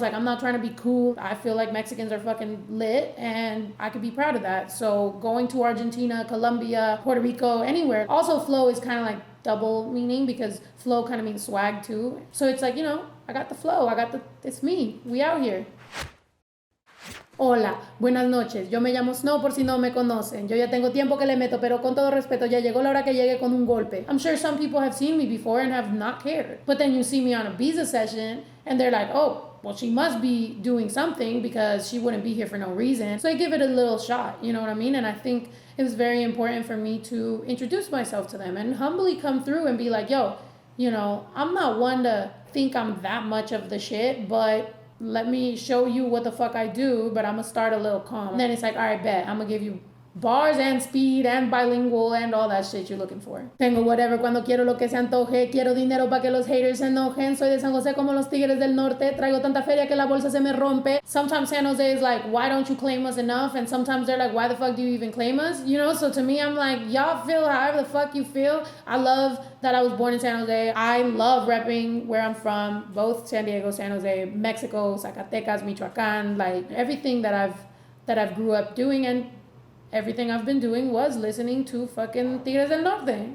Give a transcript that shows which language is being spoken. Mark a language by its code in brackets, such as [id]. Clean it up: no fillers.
[en] Like, I'm not trying to be cool. I feel like Mexicans are fucking lit and I could be proud of that. So going to Argentina, Colombia, Puerto Rico, anywhere. Also, flow is kind of like double meaning because flow kind of means swag too. So it's like, you know, I got the flow. It's me. We out here. [es] Hola, buenas noches. Yo me llamo Snow por si no me conocen. Yo ya tengo tiempo que le meto, pero con todo respeto, ya llegó la hora que llegue con un golpe. [en] I'm sure some people have seen me before and have not cared. But then you see me on a Biza session and they're like, oh, well, she must be doing something because she wouldn't be here for no reason. So I give it a little shot, you know what I mean? And I think it was very important for me to introduce myself to them and humbly come through and be like, yo, you know, I'm not one to think I'm that much of the shit, but let me show you what the fuck I do, but I'm gonna start a little calm. And then it's like, all right, bet, I'm gonna give you bars and speed and bilingual and all that shit you're looking for. [es] Tengo [en] whatever [es] cuando quiero lo que se antoje. Quiero dinero para que los haters se enojen. Soy de San Jose como los tigres del norte. Traigo tanta feria que la bolsa se me rompe. [en] Sometimes San Jose is like, why don't you claim us enough? And sometimes they're like, why the fuck do you even claim us? You know, so to me, I'm like, y'all feel however the fuck you feel. I love that I was born in San Jose. I love repping where I'm from, both San Diego, San Jose, Mexico, Zacatecas, Michoacan, like everything that I've grew up doing, and everything I've been doing was listening to fucking Tigres del Norte.